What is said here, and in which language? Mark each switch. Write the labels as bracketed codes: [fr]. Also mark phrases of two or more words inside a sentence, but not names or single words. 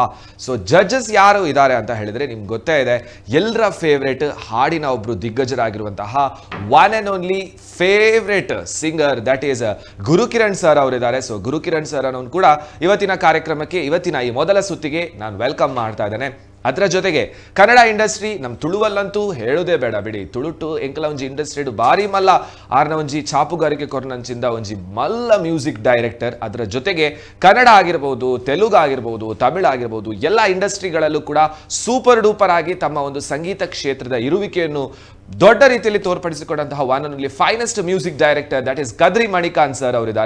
[en] so judges [kn] ಯಾರು ಇದ್ದಾರೆ ಅಂತ ಹೇಳಿದ್ರೆ ನಿಮ್ಗೆ ಗೊತ್ತೇ ಇದೆ, ಎಲ್ಲರ ಫೇವ್ರೇಟ್ ಹಾಡಿನ ಒಬ್ರು ದಿಗ್ಗಜರಾಗಿರುವಂತಹ [en] one and only favourite singer, that is [kn] ಗುರುಕಿರಣ್ ಸರ್ ಅವರಿದ್ದಾರೆ. ಸೊ ಗುರುಕಿರಣ್ ಸರ್ ಅನ್ನೋನು ಕೂಡ ಇವತ್ತಿನ ಕಾರ್ಯಕ್ರಮಕ್ಕೆ, ಇವತ್ತಿನ ಈ ಮೊದಲ ಸುತ್ತಿಗೆ ನಾನು ವೆಲ್ಕಮ್ ಮಾಡ್ತಾ ಇದ್ದೇನೆ. ಅದರ ಜೊತೆಗೆ ಕನ್ನಡ ಇಂಡಸ್ಟ್ರಿ ನಮ್ಮ ತುಳುವಲ್ಲಂತೂ ಹೇಳೋದೇ ಬೇಡ ಬಿಡಿ. [tcy] ತುಳುಟು ಎಂಕಲ ಒಂಜಿ ಇಂಡಸ್ಟ್ರಿ ಬಾರಿ ಮಲ್ಲ ಆರ್ನ ಒಂಜಿ ಚಾಪುಗಾರಿಕೆ ಕೊರನಂಚಿಂದ ಒಂಜಿ ಮಲ್ಲ [en] music director. [kn] ಅದರ ಜೊತೆಗೆ ಕನ್ನಡ ಆಗಿರ್ಬೋದು, ತೆಲುಗು ಆಗಿರ್ಬೋದು, ತಮಿಳು ಆಗಿರ್ಬೋದು, ಎಲ್ಲ ಇಂಡಸ್ಟ್ರಿಗಳಲ್ಲೂ ಕೂಡ [en] super duper [kn] ಆಗಿ ತಮ್ಮ ಒಂದು ಸಂಗೀತ ಕ್ಷೇತ್ರದ ಇರುವಿಕೆಯನ್ನು ದೊಡ್ಡ ರೀತಿಯಲ್ಲಿ ತೋರ್ಪಡಿಸಿಕೊಂಡಂತಹ [en] one and only finest music director, that is [kn] ಕದ್ರಿ ಮಣಿಕಾಂತ್ ಸರ್ ಅವರಿದ್ದಾರೆ.